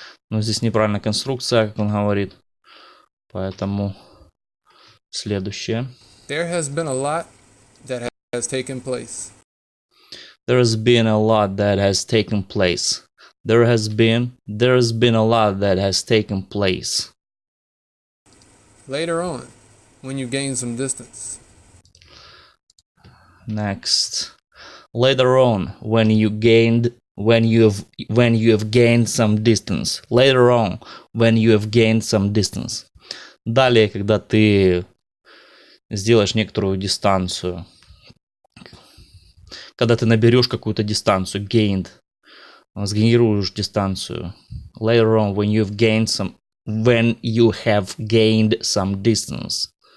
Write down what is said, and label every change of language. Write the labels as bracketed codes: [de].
[ru] Но здесь неправильная конструкция, как он говорит. Поэтому следующее. [en] There has been a lot that has taken place. There has been a lot that has taken place. There has been a lot that has taken place. Later on, when you gain some distance. Next. Later on, when you have gained some distance. Later on, when you have gained some distance. [ru] Далее, когда ты сделаешь некоторую дистанцию. Когда ты наберешь какую-то дистанцию. [en] Gained. [ru] Сгенерируешь дистанцию. [en] Later on, when you have gained some distance.